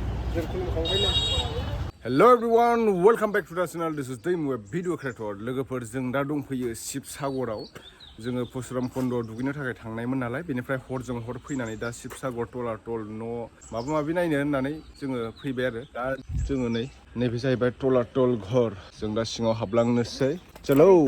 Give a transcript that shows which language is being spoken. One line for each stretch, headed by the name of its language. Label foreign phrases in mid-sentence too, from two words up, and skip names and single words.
English: Hello everyone, welcome back to the channel. This is Beraipwibai video creator.
Bodo: लोगोफोर जों दा दंफैयो शिवसागराव जोङो परशुराम कुन्डआव दुगैनो थाखाय थांनायमोन नालाय बेनिफ्राय हरजों हर फैनानै दा शिवसागर तलातल न' माबा माबि नायनो होननानै जोङो फैबाय आरो दा जोङो नैबे जाहैबाय तलातल घर जों दा सिङाव हाबलांनोसै चलो